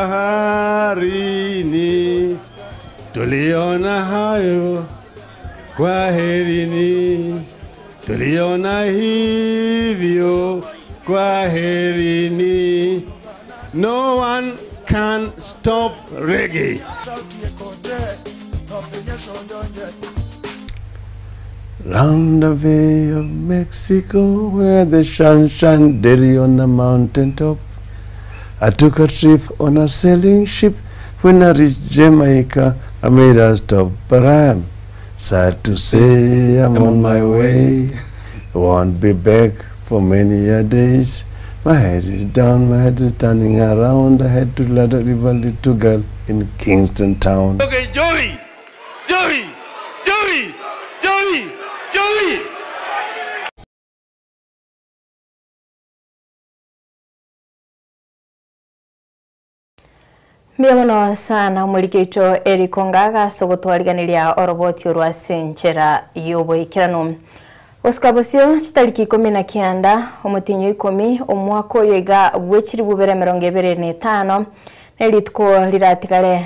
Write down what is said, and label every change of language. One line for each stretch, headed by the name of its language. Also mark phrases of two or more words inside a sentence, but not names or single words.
Swahili: baharini, tuliona hayo kwaherini, tuliona hivyo kwaherini.
English: No one can stop reggae. Round the Bay of Mexico, where the sun shone daily on the mountain top, I took a trip on a sailing ship. When I reached Jamaica, I made a stop, but I am sad to say I'm on my way. I won't be back for many a days. My head is down, my head is turning around. I had to let a little girl in Kingston Town. Okay, Joey! Joey! Joey! Joey! Joey!
Gusii: Miamono sana mulikito Eric Ongaga sogotwariganiria oroboti urwa senchera yoboikirano. Oskabosio chitariki 19 omutinyo 10 omwaka oyega bwekiri bubere 2025 nelitko liratikale